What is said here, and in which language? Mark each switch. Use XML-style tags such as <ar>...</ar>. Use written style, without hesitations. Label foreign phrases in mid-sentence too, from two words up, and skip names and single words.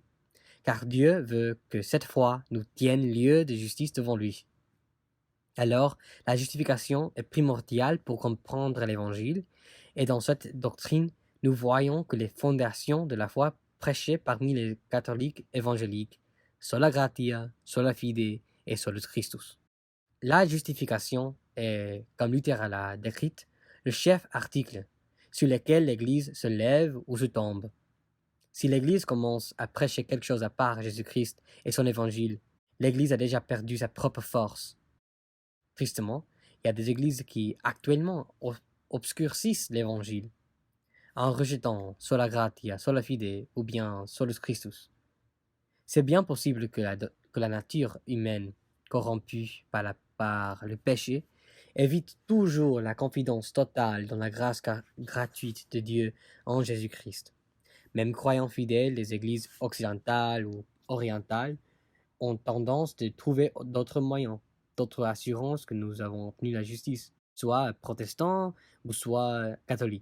<fr>Car Dieu veut que cette foi nous tienne lieu de justice devant lui. Alors, la justification est primordiale pour comprendre l'Évangile, et dans cette doctrine, nous voyons que les fondations de la foi prêchées parmi les catholiques évangéliques,</fr> <la>sola gratia, sola fide et solus Christus.</la> <fr>La justification est, comme Luther l'a décrite, le chef article sur lequel l'Église se lève ou se tombe. Si l'Église commence à prêcher quelque chose à part Jésus-Christ et son Évangile, l'Église a déjà perdu sa propre force. Tristement, il y a des églises qui, actuellement, obscurcissent l'Évangile en rejetant</fr> <la>sola gratia, sola fide</la> <fr>ou bien</fr> <la>solus Christus.</la> <fr>C'est bien possible que la nature humaine, corrompue par le péché, évite toujours la confidence totale dans la grâce gratuite de Dieu en Jésus-Christ. Même croyants fidèles, les églises occidentales ou orientales ont tendance de trouver d'autres moyens, d'autres assurances que nous avons obtenu la justice, soit protestants ou soit catholiques.</fr>